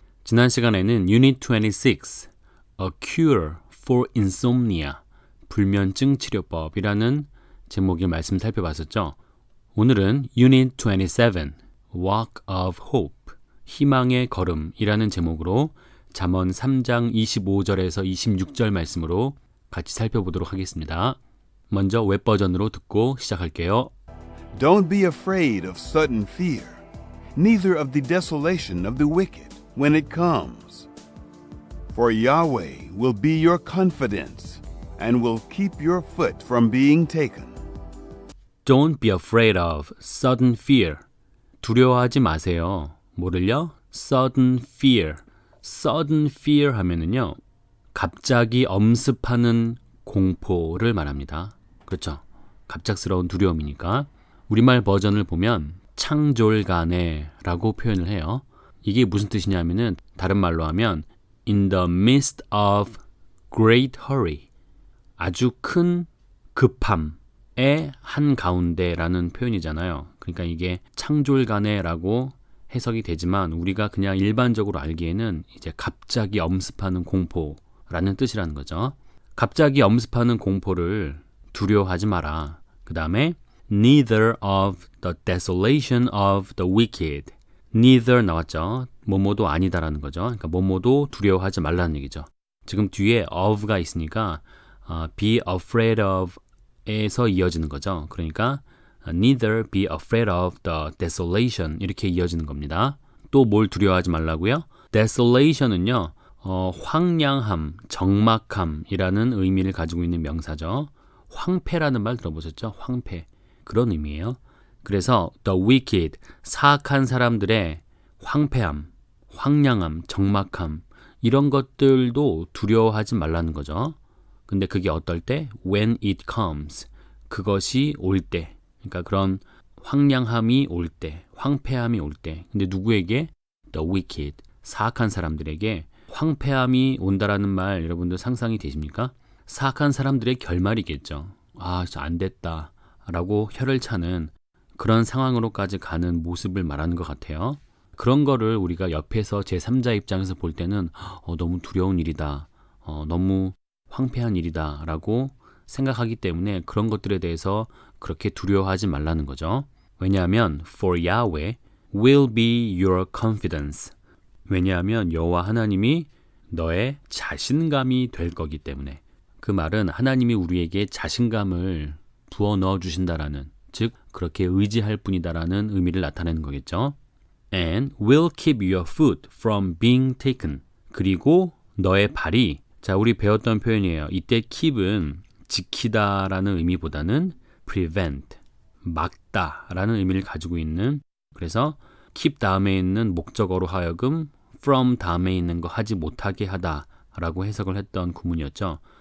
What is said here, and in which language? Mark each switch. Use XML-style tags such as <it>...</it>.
<ko>지난 시간에는 Unit 26, A Cure for Insomnia, 불면증 치료법이라는 제목의 말씀 살펴봤었죠. 오늘은 Unit 27, Walk of Hope, 희망의 걸음이라는 제목으로 잠언 3장 25절에서 26절 말씀으로 같이 살펴보도록 하겠습니다. 먼저 웹버전으로 듣고 시작할게요.</ko> <en>Don't be afraid of sudden fear, neither of the desolation of the wicked when it comes. For Yahweh will be your confidence and will keep your foot from being taken. Don't be afraid of sudden fear.</en> <ko>두려워하지 마세요. 뭐를요?</ko> <en>Sudden fear. Sudden fear</en> <ko>하면은요, 갑자기 엄습하는 공포를 말합니다. 그렇죠? 갑작스러운 두려움이니까. 우리말 버전을 보면 창졸간에라고 표현을 해요. 이게 무슨 뜻이냐면은 다른 말로 하면</ko> <en>in the midst of great hurry,</en> <ko>아주 큰 급함의 한가운데라는 표현이잖아요. 그러니까 이게 창졸간에라고 해석이 되지만 우리가 그냥 일반적으로 알기에는 이제 갑자기 엄습하는 공포라는 뜻이라는 거죠. 갑자기 엄습하는 공포를 두려워하지 마라. 그 다음에</ko> <en>neither of the desolation of the wicked.</en> <ko>neither 나왔죠. 뭐뭐도 아니다라는 거죠. 그러니까 뭐뭐도 두려워하지 말라는 얘기죠. 지금 뒤에 of가 있으니까</ko> <en>be afraid of</en> <ko>에서 이어지는 거죠. 그러니까</ko> <en>neither be afraid of the desolation</en> <ko>이렇게 이어지는 겁니다. 또 뭘 두려워하지 말라고요? desolation은요. 황량함, 적막함이라는 의미를 가지고 있는 명사죠. 황폐라는 말 들어보셨죠? 황폐. 그런 의미예요. 그래서 the wicked, 사악한 사람들의 황폐함, 황량함, 적막함 이런 것들도 두려워하지 말라는 거죠. 근데 그게 어떨 때?</ko> <en>When it comes.</en> <ko>그것이 올 때. 그러니까 그런 황량함이 올 때, 황폐함이 올 때. 근데 누구에게? The wicked, 사악한 사람들에게 황폐함이 온다라는 말 여러분들 상상이 되십니까? 사악한 사람들의 결말이겠죠. 아, 진짜 안 됐다 라고 혀를 차는 그런 상황으로까지 가는 모습을 말하는 것 같아요. 그런 거를 우리가 옆에서 제3자 입장에서 볼 때는 너무 두려운 일이다, 너무 황폐한 일이다 라고 생각하기 때문에 그런 것들에 대해서 그렇게 두려워하지 말라는 거죠. 왜냐하면</ko> <en>For Yahweh will be your confidence.</en> <ko>왜냐하면 여호와 하나님이 너의 자신감이 될 거기 때문에. 그 말은 하나님이 우리에게 자신감을 부어 넣어 주신다라는, 즉 그렇게 의지할 뿐이다라는 의미를 나타내는 거겠죠.</ko> <en>And will keep your foot from being taken.</en> <ko>그리고 너의 발이, 자 우리 배웠던 표현이에요. 이때 keep은 지키다라는 의미보다는 prevent, 막다라는 의미를 가지고 있는, 그래서 keep 다음에 있는 목적어로 하여금 from 다음에 있는 거 하지 못하게 하다라고 해석을 했던 구문이었죠.</ko>